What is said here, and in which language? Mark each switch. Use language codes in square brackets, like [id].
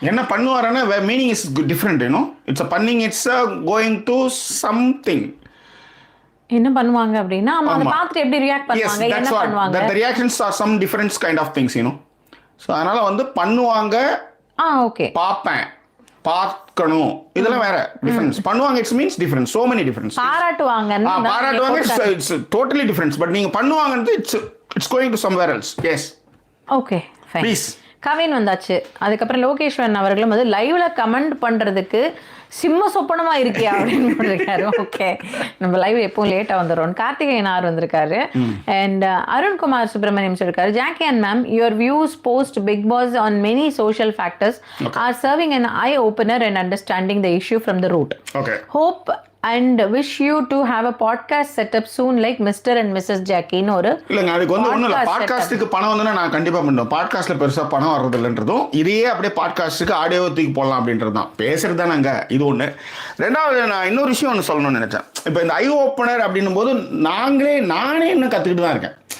[ta] என்ன பண்ணுவாரான்னா [en] Meaning is different, you know. It's a punning, it's going to something. [ta] என்ன பண்ணுவாங்க அப்படினா அத பார்த்துட்டு எப்படி ரியாக்ட் பண்ணுவாங்க, என்ன பண்ணுவாங்க, [en] the reactions are some different kind of things, you know. [ta] So அதனால வந்து பண்ணுவாங்க. ஓகே. பாப்பேன், பார்க்கணும், இதெல்லாம் வேற டிஃபரன்ஸ். பண்ணுவாங்க [en] It's means difference, so many difference. [ta] பாராட்டுவாங்க [en] it's totally different, but [ta] நீங்க பண்ணுவாங்கன்றது [en] it's going to somewhere else. Yes. [ta] Okay fine. Kavin வந்தாச்சு. அதுக்கப்புறம் லோகேஸ்வரன் அவர்களும் வந்து லைவ்ல கமெண்ட் பண்றதுக்கு சிம்ம சொப்பனமா இருக்கியா அப்படின்னு போட்டிருக்காரு. ஓகே, நம்ம லைவ் எப்பவும் லேட்டா வந்துடும். கார்த்திகேயன் ஆர் வந்திருக்காரு. [en] and Arunkumar Subramaniam [ta] சொல்லிருக்காரு, [en] Jackie and ma'am, your views post Bigg Boss on many social factors are serving an eye opener and understanding the issue from the root. Okay. Hope and wish you to have a podcast set up soon like Mr. and Mrs. Jackie [ta] னு ஒரு இல்லங்க. அதுக்கு வந்து ஒண்ணும் இல்ல, பாட்காஸ்டுக்கு பணம் வந்தா நான் கண்டிப்பா பண்ணுவேன். பாட்காஸ்ட்ல பெருசா பணம் வர்றது இல்லன்றதும், இதையே அப்படியே பாட்காஸ்டுக்கு ஆடியோ தூக்கி போடலாம் அப்படின்றது தான். பேசுறது தானங்க இது ஒண்ணு. ரெண்டாவது நான் இன்னொரு விஷயம் ஒன்று சொல்லணும்னு நினைச்சேன். இப்போ இந்த ஐ ஓப்பனர் அப்படின்னும் போது நானே இன்னும் கத்துக்கிட்டு தான் இருக்கேன்.